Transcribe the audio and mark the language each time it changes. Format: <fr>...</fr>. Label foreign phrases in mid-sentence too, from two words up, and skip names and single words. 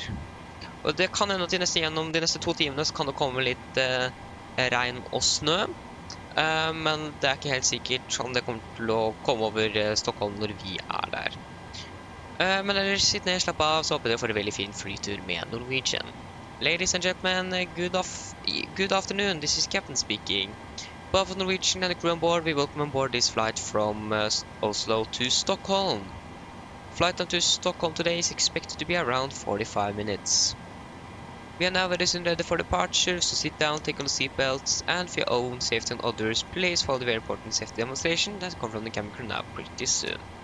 <no>Og det kan hende at gjennom de neste 2 timene så kan det komme litt regn og snø. Men det er ikke helt sikkert om det kommer til å komme over Stockholm når vi er der. Men ellers sitt ned, slapp av, så håper dere får en veldig fin flytur med Norwegian.</no> <en>Ladies and gentlemen, good afternoon, this is Captain speaking. Both Norwegian and the crew on board, we welcome on board this flight from Oslo to Stockholm. Flight time to Stockholm today is expected to be around 45 minutes. We are now very soon ready for departure, so sit down, take on the seatbelts, and for your own safety and others, please follow the very important safety demonstration that comes from the cabin crew now pretty soon.</en>